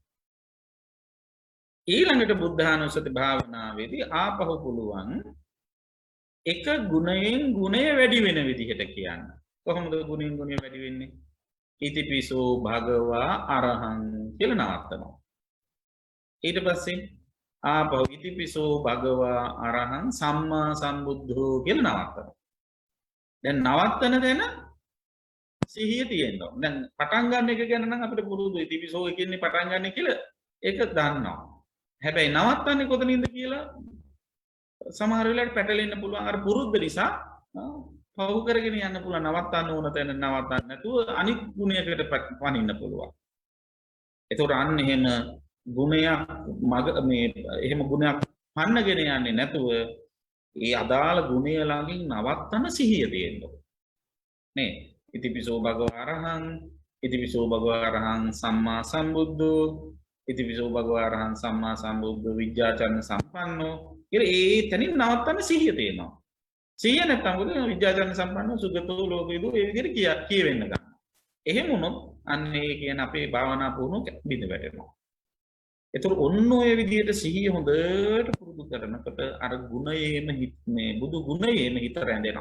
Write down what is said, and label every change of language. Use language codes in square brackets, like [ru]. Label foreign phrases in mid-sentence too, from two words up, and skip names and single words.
[si] ඊළඟට බුද්ධානුස්සති භාවනාවේදී ආපහු පුළුවන් එක ගුණයෙන් ගුණය වැඩි වෙන විදිහට කියන්න. කොහොමද ගුණයෙන් ගුණය වැඩි වෙන්නේ? [pi] ඉතිපිසෝ භගවා අරහං [si] කියලා නවත්තනවා. ඊට පස්සේ ආපහු [pi] ඉතිපිසෝ භගවා අරහං සම්මා සම්බුද්ධෝ [si] කියලා නවත්තනවා. දැන් නවත්තන තැන සිහිය තියෙනවා. දැන් පටන් ගන්න එක ගැන නම් අපිට පුරුදු ඉතිපිසෝ කියන්නේ පටන් ගන්න කියලා ඒක දන්නවා. හැබැයි නවත්තන්නේ කොතනින්ද කියලා සමහර වෙලාවට පැටලෙන්න පුළුවන්. අර පුරුද්ද නිසා පවු කරගෙන යන්න පුළුවන්. නවත්තන්න ඕන තැන නවත්තන්න නැතුව අනිත් ගුණයකට පනින්න පුළුවන්. ඒතකොට අන්න එහෙම ගුණයක් එහෙම ගුණයක් පන්නගෙන යන්නේ නැතුව ඒ අදාළ ගුණය ළඟින් නවත්තන සිහිය තියෙන්න නේ. [pi] ඉතිපිසෝ භගවා අරහං ඉතිපිසෝ භගවා අරහං සම්මා සම්බුද්ධෝ ඉතිපිසෝ භගවා අරහං සම්මා සම්බුද්ධෝ විද්‍යාචරණ සම්පන්නෝ [si] කියලා ඒ තැනින් නවත්තන සිහිය තියෙනවා. සිහිය නැත්නම් මොකද [pi] විද්‍යාචරණ සම්පන්නෝ සුගතෝ ලෝකවිදු [si] ඒ විදිහට කියවෙන්න ගන්න. එහෙම වුණොත් අන්න ඒ කියන අපේ භාවනා පුහුණුව බිඳ වැටෙනවා. ඒතර ඔන්න ඔය විදිහට සිහිය හොඳට පුරුදු කරනකොට අර ගුණයේම මේ බුදු ගුණයේම හිත රැඳෙනවා.